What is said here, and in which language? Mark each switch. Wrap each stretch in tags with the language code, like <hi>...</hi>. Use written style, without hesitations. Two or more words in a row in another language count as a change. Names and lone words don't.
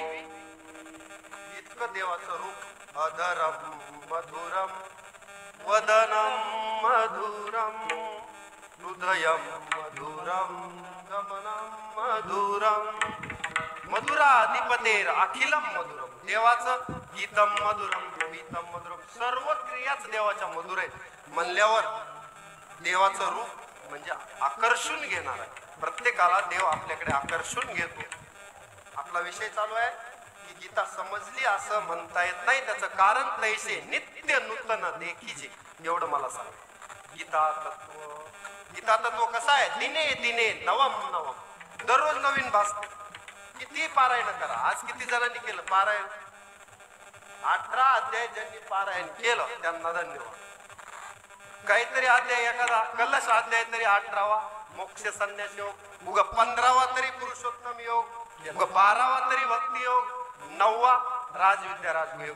<mr>इतकं देवाचं रूप.</mr> <sa>अधरम मधुरम वदनम मधुरम हृदयम मधुरम गमनम मधुरम मधुराधिपतेर अखिलम मधुरम. देवाचं गीतम मधुरम गीतम मधुरम,</sa> <mr>सर्व क्रियाच देवाच्या मधुर आहेत म्हणल्यावर देवाचं रूप म्हणजे आकर्षून घेणार आहे. प्रत्येकाला देव आपल्याकडे आकर्षून घेतो. आपला विषय चालू आहे की गीता समजली असं म्हणता येत नाही. त्याचं कारण तैसे नित्य नूतन देखीजे. एवढं मला सांग. गीता तत्व कसं आहे,</mr> <sa>दिने दिने नवम नवम,</sa> <mr>दररोज नवीन भासते. किती पारायण करा. आज किती जणांनी केलं पारायण? 18 अध्याय ज्यांनी पारायण केलं त्यांना धन्यवाद. काहीतरी अध्याय, एखादा कलश अध्याय तरी 18वा मोक्ष संन्यास योग, उगा 15वा तरी पुरुषोत्तम योग, उगा 12वा तरी भक्ती योग, 9वा राजविद्या राजयोग.</mr>